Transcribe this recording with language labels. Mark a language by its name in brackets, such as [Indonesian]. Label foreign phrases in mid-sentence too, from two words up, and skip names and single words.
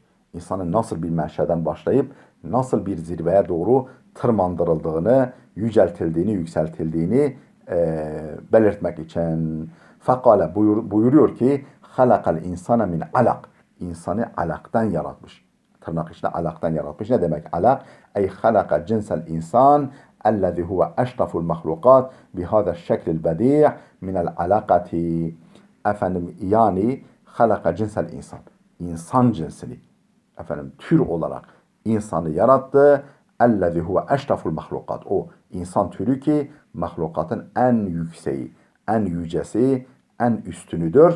[Turkish] İnsanın nasıl bir menşeden başlayıp nasıl bir zirveye doğru tırmandırıldığını, yüceltildiğini, yükseltildiğini belirtmek için. Fekale buyuruyor ki [Arabic] خلق الإنسان من علق. [Turkish] İnsanı alaktan yaratmış. Tırnak içinde alaktan yaratmış. Ne demek alak? Ey [Arabic] خلق جنس الإنسان الذي هو أشرف المخلوقات بهذا الشكل البديع من العلاقة. [Turkish] Efendim yani [Arabic] خلق جنس الإنسان. [Turkish] İnsan cinsini efendim tür olarak insanı yarattı. [Arabic] الذي هو أشرف المخلوقات. [Turkish] O insan türü ki mahlukatın en yükseği, en yücesi, en üstünüdür.